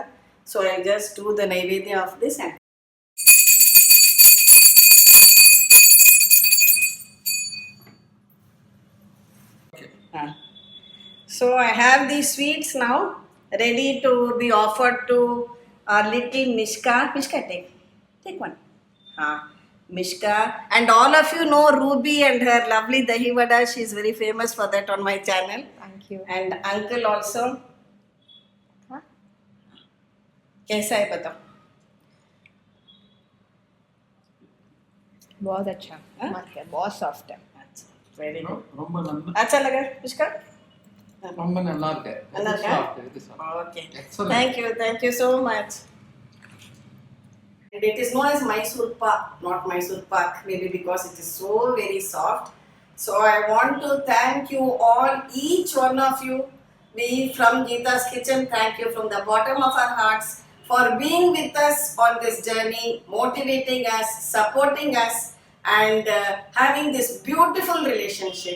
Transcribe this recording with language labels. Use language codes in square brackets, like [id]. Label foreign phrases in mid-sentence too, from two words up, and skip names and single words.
[en] So I'll just do the naivedya of this and so I have these sweets now ready to be offered to our little Mishka. Mishka, take one. Mishka, and all of you know Ruby and her lovely dahi vada. She is very famous for that on my channel. Thank you. And uncle also. [hi] कैसा है बताओ? बहुत अच्छा, मत क्या, बहुत सॉफ्ट है. [en] Very good. [ta] ரொம்ப நல்லா [hi] अच्छा लगा Mishka? [ta] ரொம்ப நல்லா இருக்கு. நல்லா இருக்கா? இது soft. [en] Okay. Excellent. Thank you so much. And it is known as Mysorepa, not Mysore Pak, maybe because it is so very soft. So I want to thank you all, each one of you. We from Gita's Kitchen, thank you from the bottom of our hearts for being with us on this journey, motivating us, supporting us, and having this beautiful relationship.